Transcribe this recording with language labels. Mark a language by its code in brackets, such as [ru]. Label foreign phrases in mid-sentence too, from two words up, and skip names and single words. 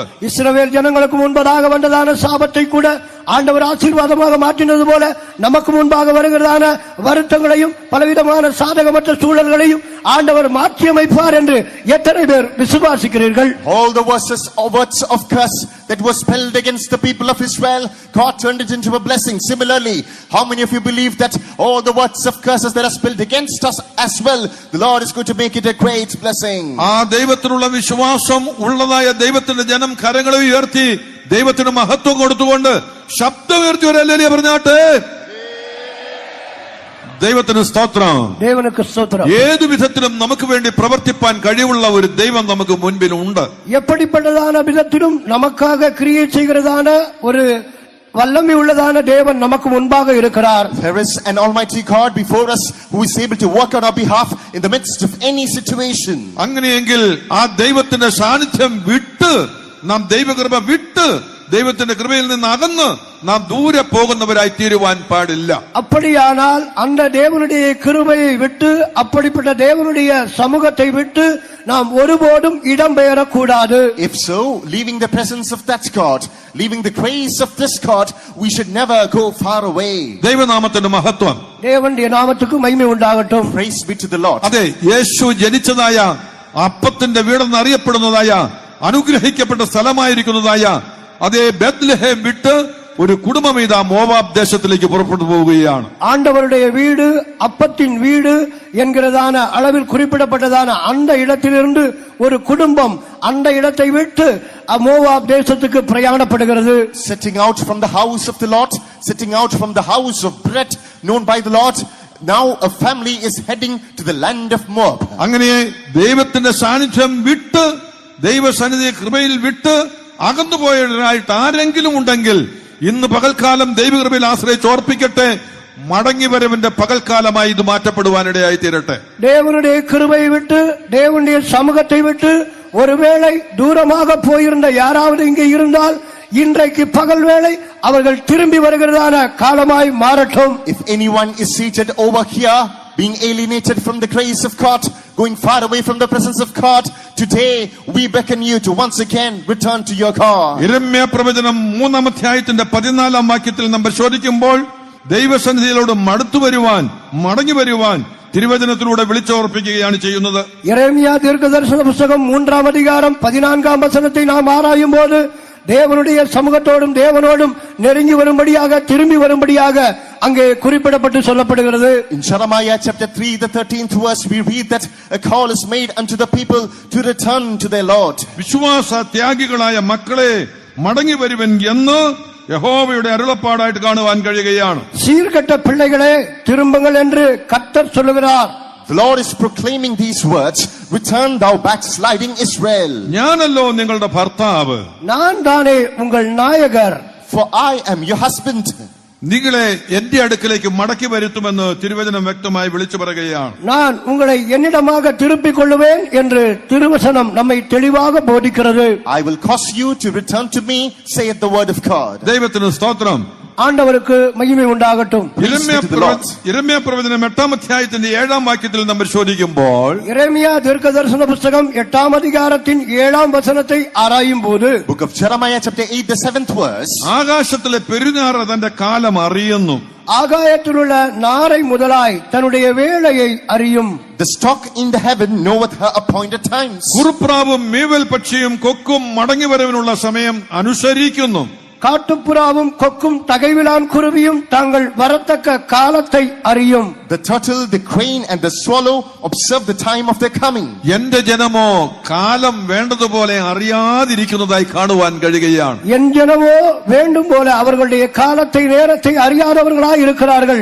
[ta] இஸ்ரவேல் ஜனங்களுக்கு முன்பதாக வந்ததான சாபத்தை கூட ஆண்டவர் ஆசீர்வாதமாக மாற்றினது போல நமக்கு முன்பாக வருகிறதான வருத்தங்களையும் பலவிதமான சாதகமற்ற சூழல்களையும் ஆண்டவர் மாற்றி அமைப்பார் என்று எத்தனை பேர் விசுவாசிக்கிறீர்கள்? [en] All the words of curse that was spelled against the people of Israel, God turned it into a blessing. Similarly, how many of you believe that all the words of curses that are spelled against us as well, the Lord is going to make it a great blessing? [ml] ആ ദൈവത്തിനുള്ള വിശ്വാസം ഉള്ളതായ ദൈവത്തിന്റെ ജനം കരങ്ങളെ ഉയർത്തി ദൈവത്തിന് മഹത്വം കൊടുത്തുകൊണ്ട് ശബ്ദമുയർത്തി ഒരു ഹല്ലേലൂയ പറഞ്ഞാട്ടെ. ദൈവത്തിന് സ്തോത്രം. [ta] தேவனுக்கு ஸ்தோத்திரம். [ml] ഏതു വിധത്തിലും നമുക്ക് വേണ്ടി പ്രവർത്തിപ്പാൻ കഴിവുള്ള ഒരു ദൈവം നമുക്ക് മുൻപിലുണ്ട്. [ta] எப்படிப்பட்டதான விதத்திலும் நமக்காக கிரியை செய்கிறதான ஒரு வல்லமை உள்ளதான தேவன் நமக்கு முன்பாக இருக்கிறார். [en] There is an almighty God before us who is able to work on our behalf in the midst of any situation. [ml] അങ്ങനെയെങ്കിൽ ആ ദൈവത്തിന്റെ സാന്നിധ്യം വിട്ട്, നാം ദൈവകൃപ വിട്ട് ദൈവത്തിന്റെ കൃപയിൽ നിന്ന് അകന്ന് നാം ദൂരെ പോകുന്നവരായി തീരുവാൻ പാടില്ല. [ta] அப்படியானால் அந்த தேவனுடைய கிருபையை விட்டு, அப்படிப்பட்ட தேவனுடைய சமூகத்தை விட்டு நாம் ஒருபோதும் இடம்பெயரக்கூடாது. [en] If so, leaving the presence of that God, leaving the grace of this God, we should never go far away. [ml] ദൈവനാമത്തിന്റെ മഹത്വം. [ta] தேவனுடைய நாமத்துக்கு மகிமை உண்டாகட்டும். [en] Praise be to the Lord. [ml] അതെ, യേശു ജനിച്ചതായ അപ്പത്തിന്റെ വീടെന്ന് അറിയപ്പെടുന്നതായ അനുഗ്രഹിക്കപ്പെട്ട സ്ഥലമായിരിക്കുന്നതായ അതേ ബെത്ലഹേം വിട്ട് ഒരു കുടുംബം ഇതാ മോവാബ് ദേശത്തിലേക്ക് പുറപ്പെട്ടു പോവുകയാണ്. [ta] ஆண்டவருடைய வீடு, அப்பத்தின் வீடு என்கிறதான அளவில் குறிப்பிடப்பட்டதான அந்த இடத்திலிருந்து ஒரு குடும்பம் அந்த இடத்தை விட்டு மோவாப் தேசத்துக்கு பிரயாணப்படுகிறது. [en] Setting out from the house of the Lord, setting out from the house of bread known by the Lord, now a family is heading to the land of Moab. [ml] അങ്ങനെ ദൈവത്തിന്റെ സാന്നിധ്യം വിട്ട്, ദൈവസന്നിധി കൃപയിൽ വിട്ട് അകന്നുപോയവരായിട്ട് ആരെങ്കിലും ഉണ്ടെങ്കിൽ ഇന്ന് പകൽക്കാലം ദൈവകൃപയിൽ ആശ്രയിച്ച് ഓർപ്പിക്കട്ടെ, മടങ്ങിവരവിന്റെ പകൽക്കാലമായി ഇത് മാറ്റപ്പെടുവാനിടയായി തീരട്ടെ. [ta] தேவனுடைய கிருபையை விட்டு, தேவனுடைய சமூகத்தை விட்டு ஒருவேளை தூரமாக போயிருந்த யாராவது இங்கே இருந்தால் இன்றைக்கு பகல் வேளை அவர்கள் திரும்பி வருகிறதான காலமாய் மாறட்டும். [en] If anyone is seated over here, being alienated from the grace of God, going far away from the presence of God, today we beckon you to once again return to your God. [ml] യിരെമ്യാ പ്രവചനം 3-ാം അധ്യായത്തിന്റെ 14-ാം വാക്യത്തിൽ നാം പരിശോധിക്കുമ്പോൾ ദൈവസന്നിധിയിലോട് മടങ്ങി വരുവാൻ തിരുവചനത്തിലൂടെ വിളിച്ചോർപ്പിക്കുകയാണ് ചെയ്യുന്നത്. [ta] യെരേമിയാ தீர்க்கதரிசன புத்தகம் 3-ாம் அதிகாரம் 14-ாம் வசனத்தை நாம் ஆராயும் போது தேவனுடைய சமூகத்தோடும் தேவனோடும் நெருங்கி வரும்படியாக, திரும்பி வரும்படியாக அங்கே குறிப்பிடப்பட்டு சொல்லப்படுகிறது. [en] In Jeremiah chapter 3, the 13th verse, we read that a call is made unto the people to return to their Lord. [ml] വിശ്വാസ ത്യാഗികളായ മക്കളെ മടങ്ങി വരുവൻ എന്ന് യഹോവയുടെ അരുളപ്പാടായിട്ട് കാണുവാൻ കഴിയുകയാണ്. [ta] சீர்கெட்ட பிள்ளைகளே திரும்புங்கள் என்று கர்த்தர் சொல்லுகிறார். [en] The Lord is proclaiming these words, return thou backsliding Israel. [ml] ഞാനല്ലോ നിങ്ങളുടെ ഭർത്താവ്, [ta] நான் தானே உங்கள் நாயகர், [en] For I am your husband. [ml] നിങ്ങളെ എന്റെ അടുക്കലേക്ക് മടക്കി വരുത്തുമെന്ന് തിരുവചനം വ്യക്തമായി വിളിച്ചു പറയുകയാണ്. [ta] நான் உங்களை என்னிடமாக திருப்பிக் கொள்ளுவேன் என்று திருவசனம் நம்மை தெளிவாக போதிக்கிறது. [en] I will cause you to return to me, saith the word of God. [ml] ദൈവത്തിന് സ്തോത്രം. [ta] ஆண்டவருக்கு மகிமை உண்டாகட்டும். [ml] യിരെമ്യാ പ്രവചനം 8-ാം അധ്യായത്തിന്റെ 7-ാം വാക്യത്തിൽ നമ്മൾ പരിശോധിക്കുമ്പോൾ, [ta] யெரேமியா தீர்க்கதரிசன புஸ்தகம் 8-ஆம் அதிகாரத்தின் 7-ஆம் வசனத்தை ஆராயும்போது, [en] Book of Jeremiah chapter 8, the 7th verse. [ml] ആകാശത്തിലെ പെരുനാറ് തന്റെ കാലം അറിയുന്നു. [ta] ஆகாயத்திலுள்ள நாரை முதலாய் தன்னுடைய வேளையை அறியும். [en] The stock in the heaven knoweth her appointed times. [ml] കുറുപ്രാവും മീവൽ പക്ഷിയും കൊക്കും മടങ്ങിവരവിനുള്ള സമയം അനുസരിക്കുന്നു. [ta] காட்டுப்புறாவும் கொக்கும் தகைவிலான் குருவியும் தாங்கள் வரத்தக்க காலத்தை அறியும். [en] The turtle, the crane and the swallow observe the time of their coming. [ml] എന്റെ ജനമോ കാലം വേണ്ടതുപോലെ അറിയാതിരിക്കുന്നതായി കാണുവാൻ കഴിയുകയാണ്. [ta] என் ஜனமோ வேண்டும் போல அவர்களுடைய காலத்தை நேரத்தை அறியாதவர்களாய் இருக்கிறார்கள்.